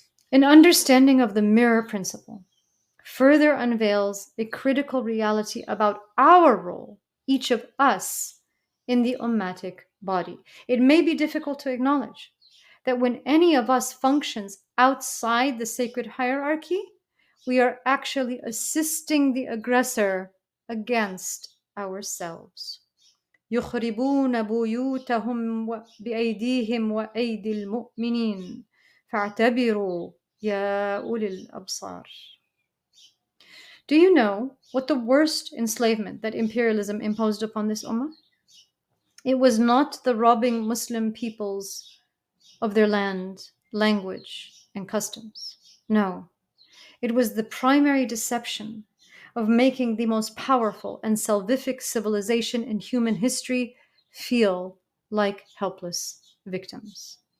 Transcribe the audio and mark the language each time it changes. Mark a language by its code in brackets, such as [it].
[en] An understanding of the mirror principle further unveils a critical reality about our role, each of us, in the ummatic body. It may be difficult to acknowledge that when any of us functions outside the sacred hierarchy, we are actually assisting the aggressor against ourselves. [ar] يخربون بيوتهم بأيديهم وأيدي المؤمنين فاعتبروا يا أولي الأبصار. [en] Do you know what the worst enslavement that imperialism imposed upon this ummah? It was not the robbing Muslim peoples of their land, language, and customs. No, it was the primary deception of making the most powerful and salvific civilization in human history feel like helpless victims.